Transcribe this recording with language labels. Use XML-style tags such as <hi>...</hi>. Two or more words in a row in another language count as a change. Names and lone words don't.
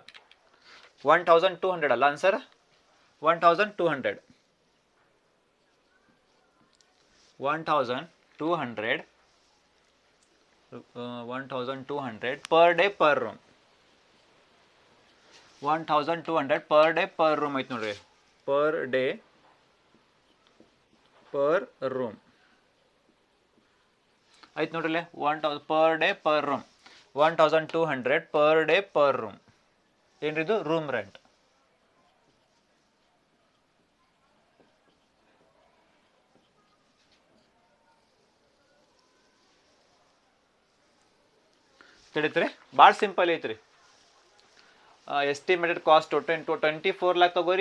<kn>1200 ಅಲ್ಲ ಆನ್ಸರ್? 1200.</kn> <en>1200 per day per room. 1200 per day per room</en> <kn>ಐತೆ ನೋಡ್ರಿ.</kn> <en>per day per room</en> <kn>ಐತೆ ನೋಡ್ರಿ.</kn> <en>1000 per day per room. 1200 per day per room.</en> <kn>ಏನ್ರಿದು?</kn> <en>room rent.</en> <kn>ತಿಳಿತ್ರಿ? ಭಾಳ ಸಿಂಪಲ್ ಐತ್ರಿ.</kn> <en>estimated cost</en> <kn>24 lakh ತಗೋರಿ.</kn>